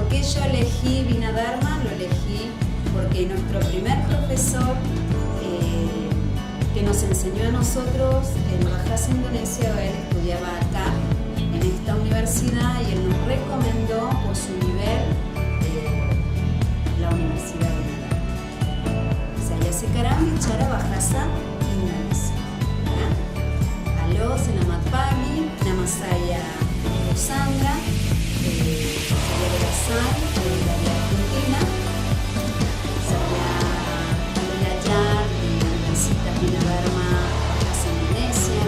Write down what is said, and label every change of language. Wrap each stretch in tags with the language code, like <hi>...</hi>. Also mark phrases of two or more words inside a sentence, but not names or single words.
<es>yo elegí Vinadharma, lo elegí porque nuestro primer profesor que nos enseñó a nosotros en</es> <id>Bahasa Indonesia,</id> <es>él estudiaba acá en esta universidad y él nos recomendó por su nivel la Universidad de Vinadharma.</es> <id>Saya sekarang bicara bahasa Indonesia. Ya? Halo, selamat pagi. Nama saya Sandra. Saya berasal dari Argentina. Saya belajar di Universitas Vinadharma Bahasa Indonesia.</id>